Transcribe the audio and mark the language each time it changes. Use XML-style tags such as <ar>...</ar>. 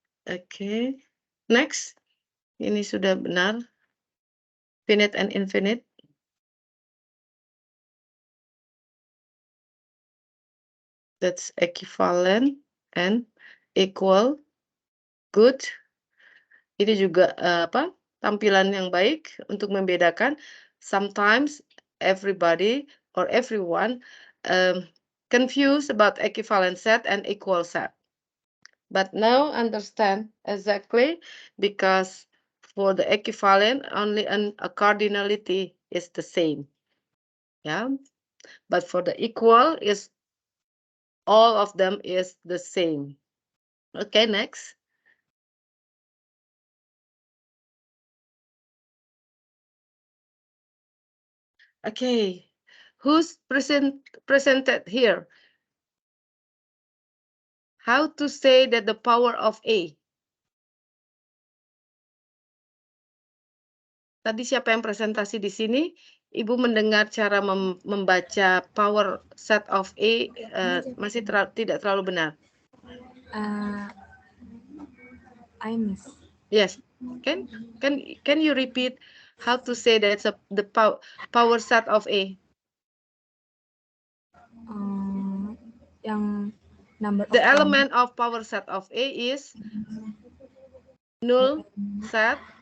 <id>Oke. Next. Ini sudah benar.</id> <en>Finite and infinite. That's equivalent and equal.</en> <id>Good. Ini juga apa? Tampilan yang baik untuk membedakan.</id> <en>Sometimes everybody or everyone confused about equivalent set and equal set. But now understand exactly because for the equivalent only a cardinality is the same. Yeah. But for the equal is all of them is the same. Okay, next. Okay, who's presented here? How to say that the power of A?</en> <id>Tadi siapa yang presentasi di sini? Ibu mendengar cara membaca power set of A masih tidak terlalu benar.</id> <en>I miss. Yes, can you repeat how to say that's the power set of A?</en> <id>Yang number</id> <en>the element of power set of A is null set.</en>